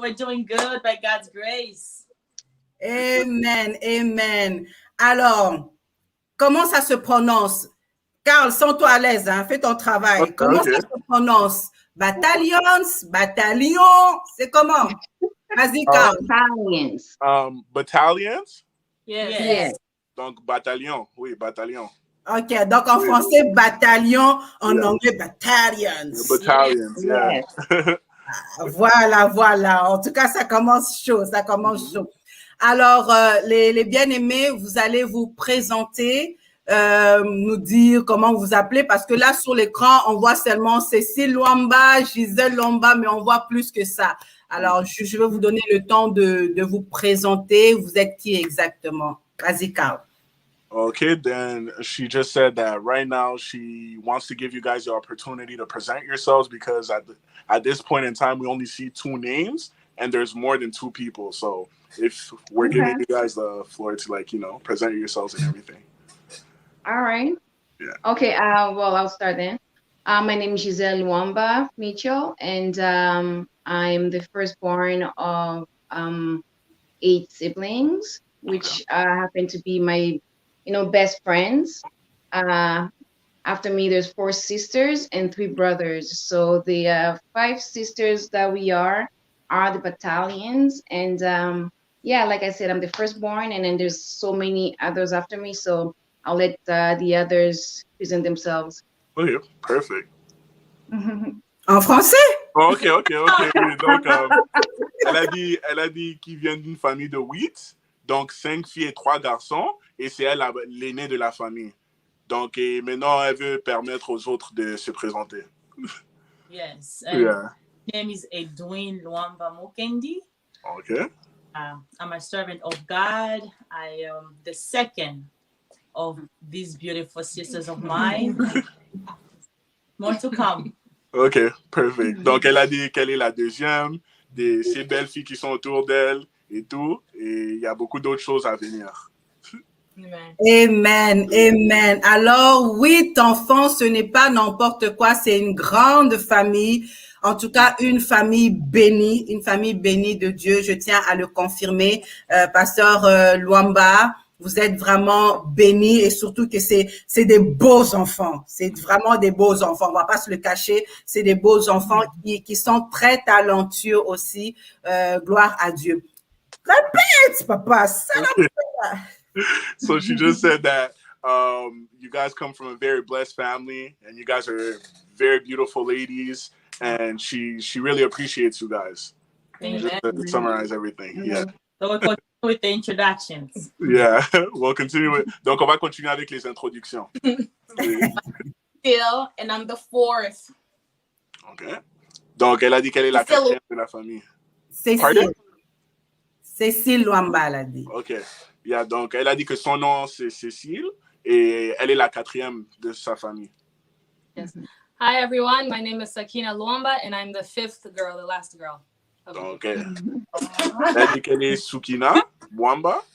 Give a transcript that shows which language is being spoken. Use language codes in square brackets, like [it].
[en] We're doing good by God's grace. Amen, amen. [fr] Alors, comment ça se prononce? Carl, sens-toi à l'aise, hein? Fais ton travail. [en] Okay, [fr] comment ça se prononce? Bataillons, bataillon, c'est comment? Vas-y, Carl. [en] Battalions. Battalions? Yes. [fr] Donc, bataillon. Oui, bataillon. OK, donc en français, bataillon, en anglais, battalions. [en] Battalions, yeah. [fr] Voilà. En tout cas, ça commence chaud, Alors, les bien-aimés, vous allez vous présenter, nous dire comment vous appelez, parce que là, sur l'écran, on voit seulement Cécile Luamba, Gisèle Luamba, mais on voit plus que ça. Alors, je vais vous donner le temps de vous présenter. Vous êtes qui exactement? Vas-y, Carl. [en] Okay, then she just said that right now she wants to give you guys the opportunity to present yourselves because at this point in time, we only see 2 names and there's more than 2 people. So if we're giving you guys the floor to present yourselves and everything. All right. Yeah. Okay. Well, I'll start then. My name is Giselle Luamba Mitchell, and I'm the firstborn of 8 siblings, which happen to be my, best friends. After me, there's 4 sisters and 3 brothers. So the 5 sisters that we are the battalions, and like I said, I'm the firstborn, and then there's so many others after me. So I'll let the others present themselves. Okay, perfect. [fr] En français? OK. Donc, elle a dit qu'il vient d'une famille de 8, donc 5 filles et 3 garçons, et c'est elle l'aînée de la famille. Donc, et maintenant, elle veut permettre aux autres de se présenter. [en] Yes. Yeah. My name is Edwin Luamba Mokendi. Okay. I'm a servant of God. I am the second of these beautiful sisters of mine. More to come. OK, perfect. [fr] Donc, elle a dit qu'elle est la deuxième de ces belles filles qui sont autour d'elle et tout. Et il y a beaucoup d'autres choses à venir. Amen. Alors, 8 enfants, ce n'est pas n'importe quoi, c'est une grande famille. En tout cas, une famille bénie de Dieu. Je tiens à le confirmer. Pasteur Luamba, vous êtes vraiment bénis et surtout que c'est des beaux enfants. C'est vraiment des beaux enfants. On va pas se le cacher. C'est des beaux enfants qui sont très talentueux aussi. Gloire à Dieu. Répète, papa. [en] So she just said that you guys come from a very blessed family and you guys are very beautiful ladies and she really appreciates you guys. Amen. Just to summarize everything. Yeah. So we'll continue with the introductions. Yeah, we'll continue with. [fr] Donc on va continuer avec les introductions. [en] Phil, and I'm the 4th. Okay. [fr] Donc elle a dit qu'elle est la 4e de la famille. Cécile Luamba, elle a dit. OK. Yeah, donc elle a dit que son nom c'est Cécile et elle est la 4e de sa famille. [en] Yes. Hi everyone, my name is Sakina Luamba and I'm the 5th girl, the last girl. [fr] Donc elle a dit qu'elle est Sukina Luamba.